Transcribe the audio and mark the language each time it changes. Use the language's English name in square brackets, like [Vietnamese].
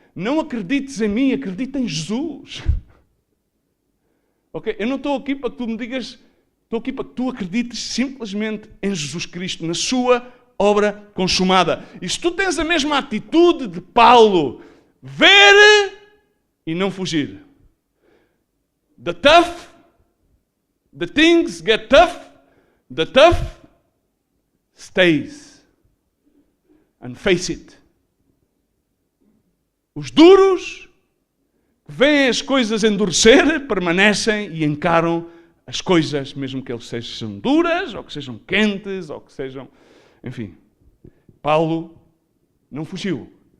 [Portuguese] Não acredites em mim, acredita em Jesus. Ok? Eu não estou aqui para que tu me digas, estou aqui para que tu acredites simplesmente em Jesus Cristo, na sua obra consumada. E se tu tens a mesma atitude de Paulo, ver e não fugir. [English] The things get tough, the tough stays. And face it. [Portuguese] Os duros, que veem as coisas endurecer, permanecem e encaram as coisas, mesmo que eles sejam duras, ou que sejam quentes, ou que sejam... Enfim, Paulo não fugiu.